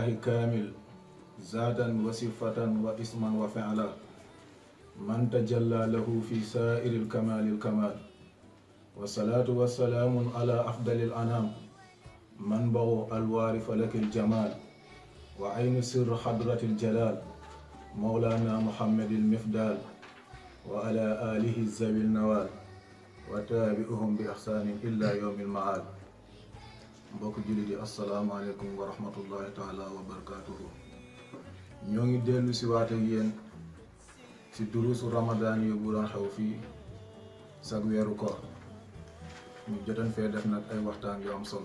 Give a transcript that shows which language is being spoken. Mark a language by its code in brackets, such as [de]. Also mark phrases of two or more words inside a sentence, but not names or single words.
[ar] كامل ذاتا وصفة واسما وفعلا من تجلى له في سائر الكمال والصلاة والسلام على أفضل الأنام منبع الوارث لك الجمال وعين سر حضرة الجلال مولانا محمد المفدال وعلى آله ذوي النوال وتابعهم بإحسان إلا يوم المعاد. [wo] mbokk jullit yi [ar] السلام عليكم ورحمة الله تعالى وبركاته. [wo] ñoo ngi dellu si waat ak yéen si durusu ramadaan yi bu doon xew fii sag weeru koor ñu jotoon fee def nag ay waxtaan yu am solo.